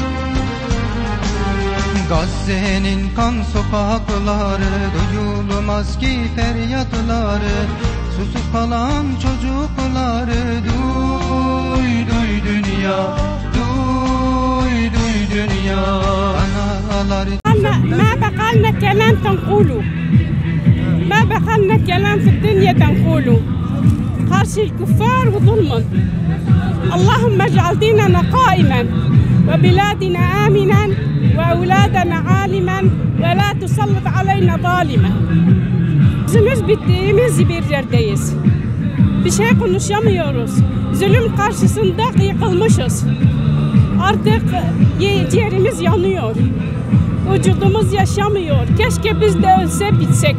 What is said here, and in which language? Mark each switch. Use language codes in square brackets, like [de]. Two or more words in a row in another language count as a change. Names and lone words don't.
[tr] Gazze'nin kan sokakları, duyulmaz ki feryatları, susuz kalan çocukları. Duy duy dünya, duy duy dünya. Analar [ar] ما بقى لنا كلام تنقوله ما بقى لنا كلام في الدنيا تنقوله قرش الكفار وظلما اللهم اجعل ديننا قائما وبلادنا آمنا وأولادنا عالما ولا تسلط علينا ظالما. [tr] Biz bittiğimiz bir yerdeyiz. Bir şey konuşamıyoruz. Zulüm karşısında yıkılmışız. Artık ciğerimiz yanıyor. Vücudumuz yaşamıyor. Keşke biz de ölse bitsek.